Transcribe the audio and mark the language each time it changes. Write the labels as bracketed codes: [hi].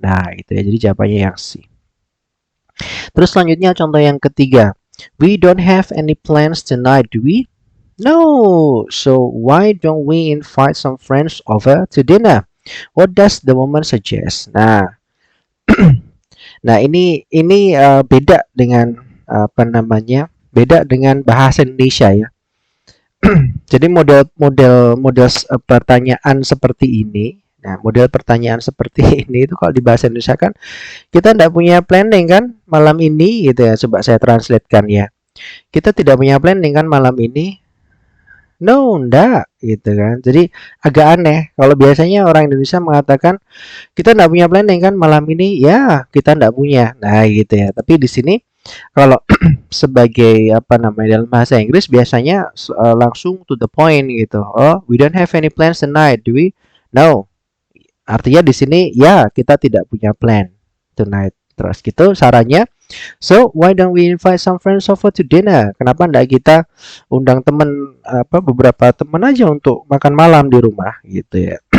[id] Nah, itu ya. Jadi jawabannya yang C. Terus selanjutnya contoh yang ketiga. [en] We don't have any plans tonight, do we? No. So why don't we invite some friends over to dinner? What does the woman suggest? [id] Nah, nah ini beda dengan apa namanya? Beda dengan bahasa Indonesia ya. Jadi model pertanyaan seperti ini. Nah, model pertanyaan seperti ini itu kalau di bahasa Indonesia kan kita tidak punya planning kan malam ini gitu ya. Coba saya translatekan ya. Kita tidak punya planning kan malam ini. No, enggak gitu kan. Jadi agak aneh. Kalau biasanya orang Indonesia mengatakan kita enggak punya planning kan malam ini, ya kita enggak punya. Nah, gitu ya. Tapi di sini Kalau sebagai apa namanya dalam bahasa Inggris biasanya langsung [en] to the point [id] gitu. [en] Oh, we don't have any plans tonight, do we? No. [id] Artinya di sini ya kita tidak punya [en] plan tonight. [id] Terus gitu sarannya. [en] So why don't we invite some friends over to dinner? [id] Kenapa enggak kita undang teman apa beberapa teman aja untuk makan malam di rumah gitu ya.